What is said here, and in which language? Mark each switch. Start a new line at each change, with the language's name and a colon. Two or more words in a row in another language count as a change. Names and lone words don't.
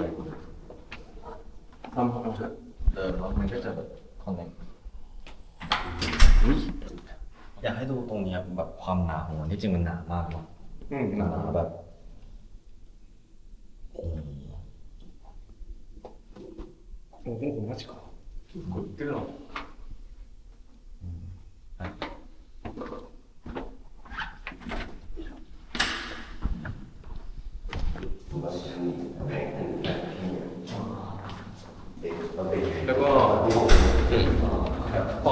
Thai: ทำของเถอะ แล้วมันก็จะแบบคอนเนคอยากให้ดูตรงเนี้ยแบบความหนาของมันที่จริงมันหนามากเนาะหนาแบบ
Japanese: โอ้โหマジかこれってるの
Thai: แล้วก็ต